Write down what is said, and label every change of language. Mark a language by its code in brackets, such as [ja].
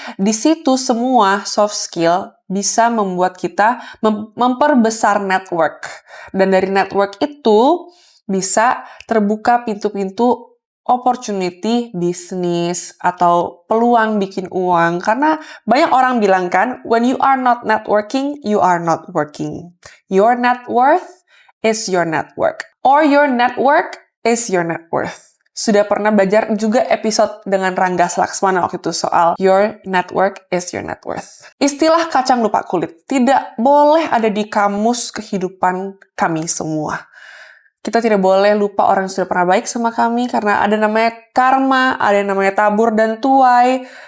[id] Di situ semua soft skill bisa membuat kita memperbesar network. Dan dari network itu bisa terbuka pintu-pintu opportunity bisnis atau peluang bikin uang. Karena banyak orang bilang kan, [en] when you are not networking, you are not working. Your net worth is your network. Or your network is your net worth. [id] Sudah pernah belajar juga episode dengan Rangga Slaksmana waktu itu soal [en] your network is your net worth. [id] Istilah kacang lupa kulit tidak boleh ada di kamus kehidupan kami semua. Kita tidak boleh lupa orang yang sudah pernah baik sama kami karena ada namanya karma, ada yang namanya tabur dan tuai.